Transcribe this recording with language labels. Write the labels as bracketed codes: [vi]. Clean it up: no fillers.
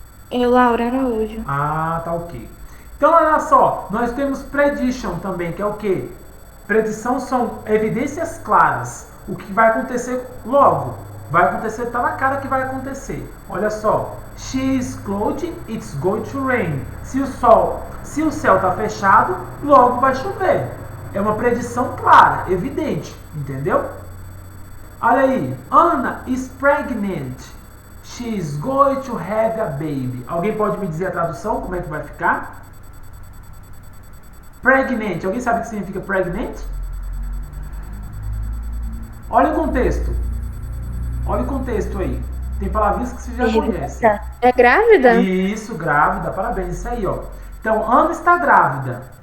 [pt] Eu, Laura Araújo. Ah, tá ok. Então, olha só, nós temos prediction também, que é o quê? Predição são evidências claras. O que vai acontecer logo. Vai acontecer, tá na cara que vai acontecer. Olha só. [en] She is closed, it's going to rain. [pt] Se o céu tá fechado, logo vai chover. É uma predição clara, evidente, entendeu? Olha aí. [en] Anna is pregnant. She is going to have a baby. [pt] Alguém pode me dizer a tradução? Como é que vai ficar? Pregnant. Alguém sabe o que significa pregnant? Olha o contexto. Olha o contexto aí. Tem palavrinhas que você já conhece. É grávida? Isso, grávida. Parabéns. Isso aí, ó. Então, Ana está grávida.